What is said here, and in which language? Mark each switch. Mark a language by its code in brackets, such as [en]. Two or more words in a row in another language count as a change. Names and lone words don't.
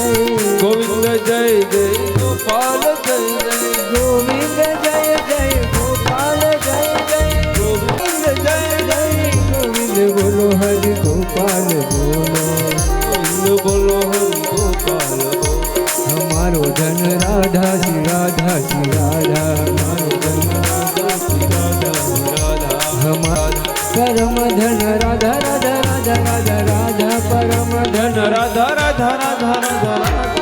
[gu] ગોવિંદ જય જય ગોપાલ જય જય ગોવિંદ જય જય ગોપાલ જય જય ગોવિંદ જય જય ગોવિંદ બોલો હરિ ગોપાલ બોલો ગોવિંદ બોલો હરિ ગોપાલ બોલો [hi] हमारो जन राधा श्री राधा श्री राधा हमारो जन राधा श्री राधा श्री राधा हमारा परम धन राधा राधा राधा राधा राधा परम धन [gu] રાધા રાધા રાધા રાધા રાધા